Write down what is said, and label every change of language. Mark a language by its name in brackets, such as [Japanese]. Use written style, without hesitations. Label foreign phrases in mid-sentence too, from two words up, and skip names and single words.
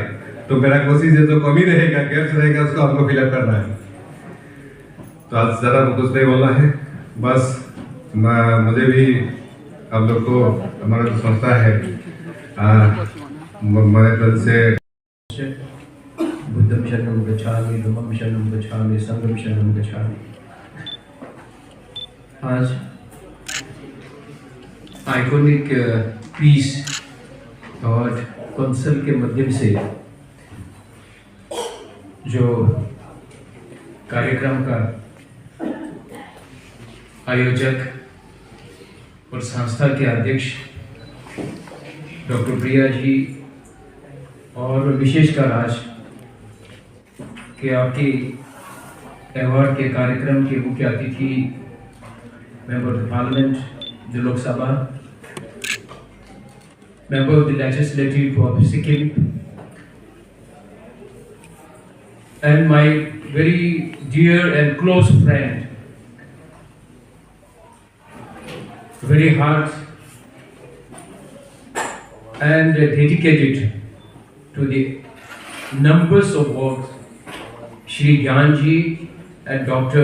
[Hindi] तो मेरा कोशिश है जो कमी रहेगा, गैप्स रहेगा, उसको हमको फिलअप करना है। तो आज ज़्यादा कुछ नहीं बोलना है, बस मुझे भी आप लोग को हमारा जो संस्था है मेरे तरफ से [Pali] बुद्धम शरणं गच्छामि, धम्मं शरणं गच्छामि, संघं शरणं गच्छामि। [Hindi] आज आइकॉनिक पीस अवार्ड काउंसिल के माध्यम से जो कार्यक्रम का आयोजक और संस्था के अध्यक्ष डॉक्टर प्रिया जी और विशेषकर आज कि आपकी अवार्ड के कार्यक्रम के मुख्य अतिथि [English] member of the parliament, [Hindi] जो लोकसभा, [English] member of the legislative of Sikkim, and my very dear and close friend, very hard and dedicated to the numbers of works, Shri Gyanji and Dr.